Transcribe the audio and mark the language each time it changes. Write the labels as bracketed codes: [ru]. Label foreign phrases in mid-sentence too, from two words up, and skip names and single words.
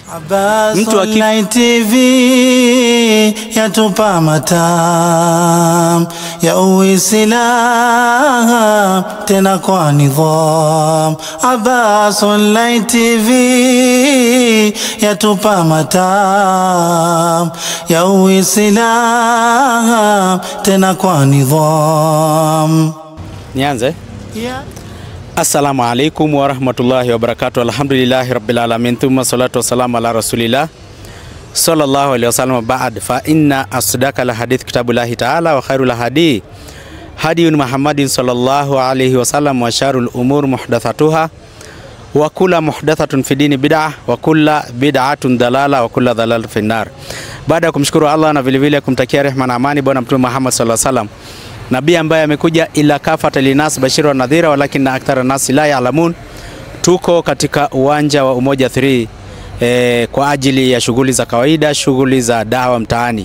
[sw] Mtu Online TV yatupa matam ya Uislamu tena kwa nidham. Abbas Online TV yatupa matam ya Uislamu tena kwa nidham. Nianze? Yeah. [ar] السلام عليكم ورحمة الله وبركاته الحمد لله رب العالمين. ثم الصلاة والسلام على رسول الله صلى الله عليه وسلم. بعد فإن أصدق الحديث كتاب الله تعالى وخير الهدي هدي محمد صلى الله عليه وسلم وشر الأمور محدثاتها وكل محدثة في الدين بدعة وكل بدعة ضلالة وكل ضلالة في النار. [sw] Baada ya kumshukuru Allah na vile vile kumtakia rehema na amani bwana Mtume Muhammad [ar] صلى الله عليه وسلم, [sw] nabii ambaye amekuja [ar] إلا كافة للناس بشير ونذيرا ولكن أكثر الناس لا يعلمون. [sw] Tuko katika uwanja wa Umoja 3 kwa ajili ya shughuli za kawaida, shughuli za dawa mtaani.